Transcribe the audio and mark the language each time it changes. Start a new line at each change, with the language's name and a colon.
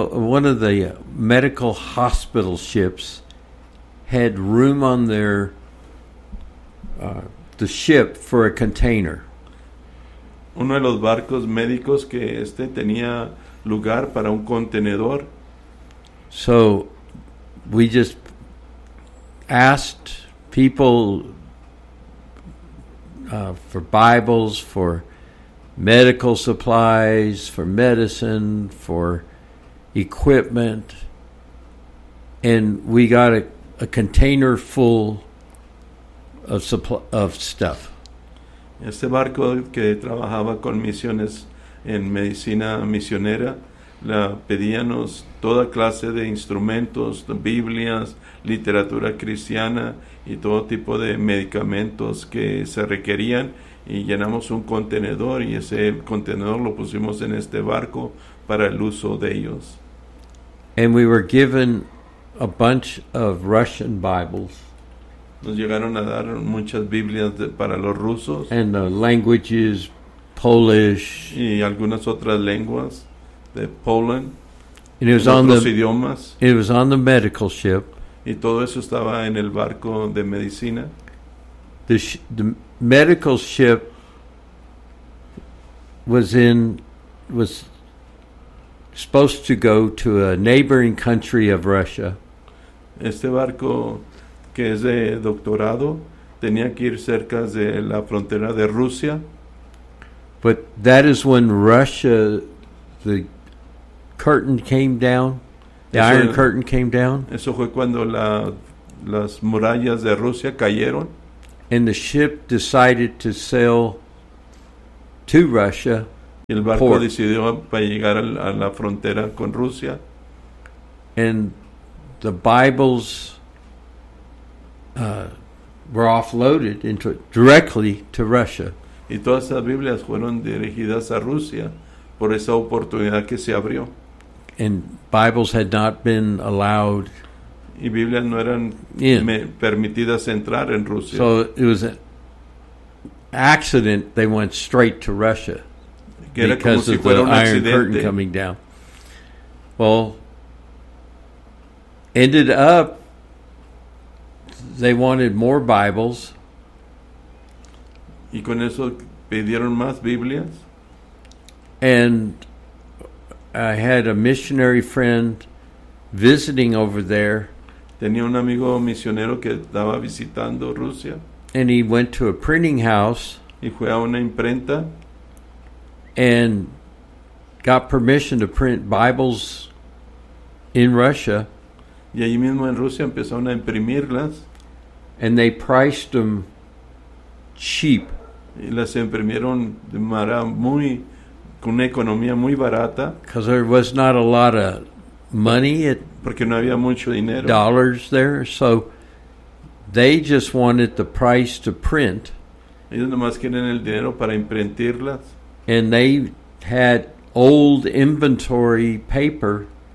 English: One of the medical hospital ships had room on their the ship for a container.
Spanish: Uno de los barcos médicos que tenía lugar para un contenedor.
English: So we just asked people for Bibles, for medical supplies, for medicine, for equipment, and we got a container full of stuff.
Spanish: Este barco que trabajaba con misiones en medicina misionera, la pedíanos toda clase de instrumentos, de Biblias, literatura cristiana y todo tipo de medicamentos que se requerían y llenamos un contenedor y ese contenedor lo pusimos en este barco para el uso de ellos.
English: And we were given a bunch of Russian Bibles.
Spanish: Nos llegaron a dar muchas Biblias para los rusos.
English: And languages, Polish.
Spanish: Y algunas otras lenguas de Poland.
English: And it was on
Spanish: otros
English: the,
Spanish: idiomas.
English: It was on the medical ship.
Spanish: Y todo eso estaba en el barco de medicina.
English: The medical ship was supposed to go to a neighboring country of Russia.
Spanish: Este barco, que es de doctorado, tenía que ir cerca de la frontera de Rusia.
English: But that is when Russia, the curtain came down, the eso, iron curtain came down.
Spanish: Eso fue cuando la, las murallas de Rusia cayeron.
English: And the ship decided to sail to Russia.
Spanish: El barco port. Decidió para llegar a la frontera con Rusia.
English: And the Bibles were offloaded into directly to Russia.
Spanish: Y todas las Biblias fueron dirigidas a Rusia por esa oportunidad que se abrió.
English: And Bibles had not been allowed.
Spanish: Y Biblias no eran permitidas entrar en Rusia.
English: So it was an accident. They went straight to Russia because of the iron curtain coming down. Well, ended up, they wanted more Bibles.
Spanish: Y con eso pidieron más Biblias.
English: And I had a missionary friend visiting over there.
Spanish: Tenía un amigo misionero que estaba visitando Rusia.
English: And he went to a printing house.
Spanish: Y fue a una imprenta.
English: And got permission to print Bibles in Russia.
Spanish: Y allí mismo en Rusia empezaron a imprimirlas.
English: And they priced them cheap.
Spanish: Y las imprimieron de manera muy, con una economía muy barata.
English: Because there was not a lot of money.
Spanish: Porque no había mucho dinero.
English: Dollars there. So they just wanted the price to print.
Spanish: Ellos nomás quieren el dinero para imprimirlas.
English: And they had old inventory paper.